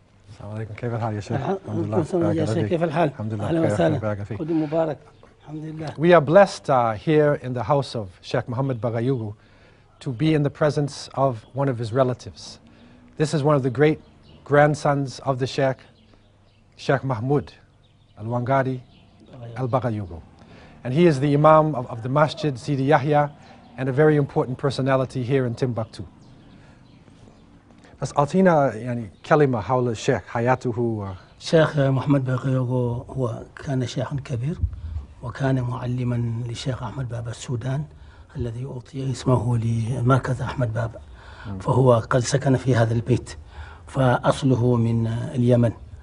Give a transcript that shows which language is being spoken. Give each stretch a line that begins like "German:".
Arabic: السلام عليكم، كيف الحال يا شيخ؟ الحمد لله. يا شيخ كيف الحال؟ الحمد لله. أهلا وسهلا. بارك فيك. خدي مبارك. الحمد لله.
English: We are blessed here in the house of Sheikh Muhammad Bagayugu to be in the presence of one of his relatives. This is one of the great grandsons of the Sheikh, Sheikh Mahmoud Al-Wangari Al-Bagayugu. And he is the Imam of the Masjid Sidi Yahya and a very important personality here in Timbuktu.
Arabic: بس أعطينا يعني كلمة حول الشيخ حياته الشيخ محمد بغيوغو هو كان شيخا كبير، وكان معلما للشيخ أحمد بابا السودان الذي أعطي اسمه لمركز أحمد بابا. فهو قد سكن في هذا البيت، فأصله من اليمن.